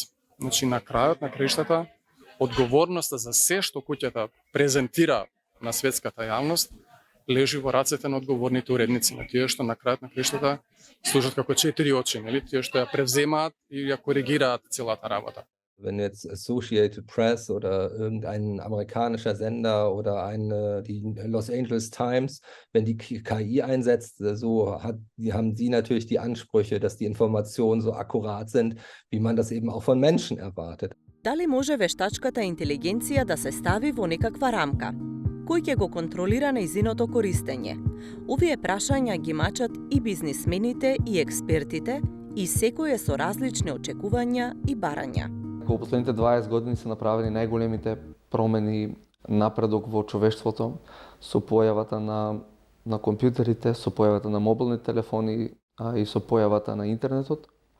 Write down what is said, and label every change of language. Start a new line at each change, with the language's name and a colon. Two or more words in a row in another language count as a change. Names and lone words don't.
Macedonian: Значи, на крајот, на краиштата, одговорноста за се што куќата презентира на светската јавност лежи во рацете на одговорните уредници, на тие што на крајот на краиштата служат како 4 очи, нели? Тие што ја превземаат и ја коригираат целата работа.
German: Wenn jetzt Associated Press oder irgendein amerikanischer Sender oder die Los Angeles Times, wenn die KI einsetzt, haben sie natürlich die Ansprüche, dass die Informationen so akkurat sind, wie man das eben auch von Menschen erwartet.
Macedonian: Дали може вештачката интелигенција да се стави во некаква рамка? Кој ќе го контролира нејзиното користење? Овие прашања ги мачат и бизнисмените, и експертите, и секој е со различни очекувања и барања. Во последните 20 години се направени најголемите промени, напредок во човештвото со појавата на компјутерите, со појавата на мобилни телефони и со појавата на интернетот.